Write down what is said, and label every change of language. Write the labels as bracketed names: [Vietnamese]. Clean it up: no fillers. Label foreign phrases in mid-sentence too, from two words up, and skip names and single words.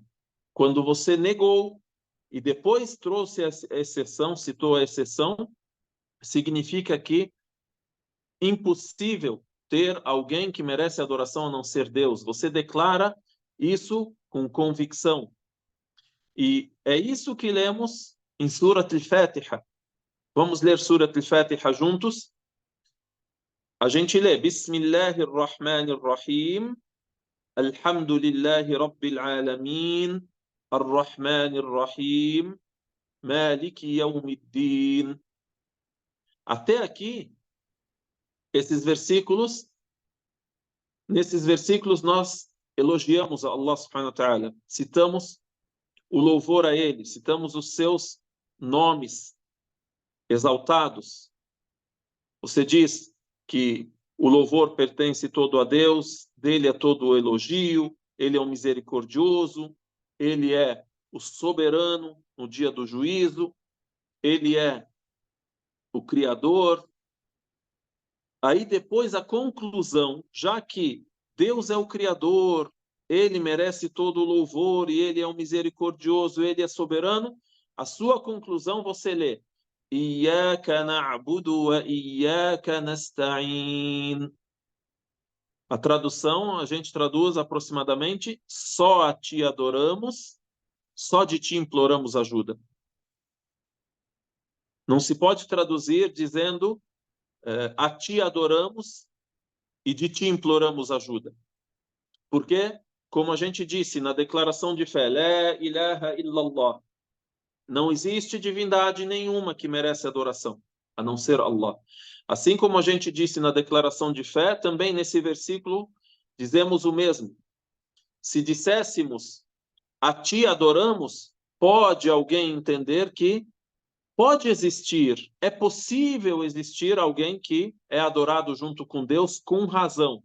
[Portuguese] Quando você negou e depois trouxe a exceção, citou a exceção, significa que impossível ter alguém que merece adoração a não ser Deus. Você declara isso com convicção. E é isso que lemos em Surat al-Fatiha. Vamos ler Surat al-Fatiha juntos? A gente lê Bismillahirrahmanirrahim. [Arabic] الحمد لله رب العالمين. الرحمن الرحيم مالك يوم الدين. [Portuguese] Até aqui, nesses versículos nós elogiamos a Allah [Arabic] سبحانه وتعالى. [Portuguese] Citamos o louvor a Ele, citamos os seus nomes exaltados. Você diz que o louvor pertence todo a Deus, dele é todo o elogio, Ele é o misericordioso, Ele é o soberano no dia do juízo, Ele é o Criador. Aí depois a conclusão, já que Deus é o Criador, Ele merece todo o louvor e Ele é o misericordioso, Ele é soberano, a sua conclusão você lê [Arabic] إياك نعبد وإياك نستعين. [Portuguese] A tradução, a gente traduz aproximadamente só a ti adoramos, só de ti imploramos ajuda. Não se pode traduzir dizendo a ti adoramos e de ti imploramos ajuda. Porque, como a gente disse na declaração de fé, [Arabic] لا إله إلا الله, [Portuguese] não existe divindade nenhuma que merece adoração, a não ser Allah. Assim como a gente disse na declaração de fé, também nesse versículo dizemos o mesmo. Se disséssemos a ti adoramos, pode alguém entender que pode existir, é possível existir alguém que é adorado junto com Deus com razão.